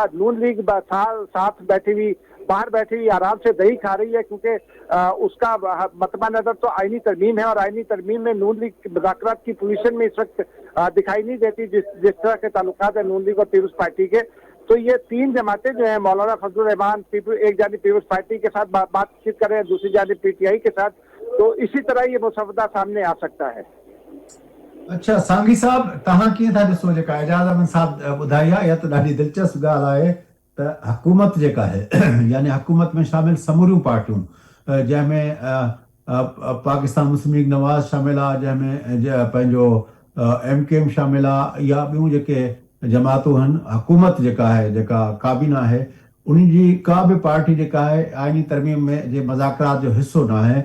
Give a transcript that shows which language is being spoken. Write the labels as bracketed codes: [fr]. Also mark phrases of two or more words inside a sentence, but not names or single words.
[ur] نون لیگ ساتھ بیٹھی ہوئی, باہر بیٹھی ہوئی آرام سے دہی کھا رہی ہے, کیونکہ اس کا مطمع نظر تو آئینی ترمیم ہے, اور آئینی ترمیم میں نون لیگ مذاکرات کی پوزیشن میں اس وقت دکھائی نہیں دیتی جس طرح کے تعلقات ہیں نون لیگ اور پیپلز پارٹی کے. تو یہ تین جماعتیں جو ہیں مولانا فضل الرحمان ایک جانب پیپلز پارٹی کے ساتھ بات چیت کر رہے ہیں, دوسری جانب پی ٹی آئی کے ساتھ. تو اسی طرح یہ مسودہ سامنے آ سکتا ہے. [sd] اچھا سانگھی صاحب, توهان ڪيئن ٿا ڏسو جيڪا اعجاز احمد صاحب ٻڌائي آهي، اها ته ڏاڍي دلچسپ ڳالهه آهي ته حڪومت جيڪا آهي يعني حڪومت ۾ شامل سموريون پارٽيون جنهن ۾ پاڪستان مسلم ليگ نواز شامل آهي، جنهن ۾ پنهنجو MKM شامل آهي، يا ٻيون جيڪي جماعتون آهن، حڪومت جيڪا آهي جيڪا ڪابينا آهي ان جي ڪا به پارٽي جيڪا آهي آئيني ترميم ۾ جي مذاڪرات جو حصو نه آهي.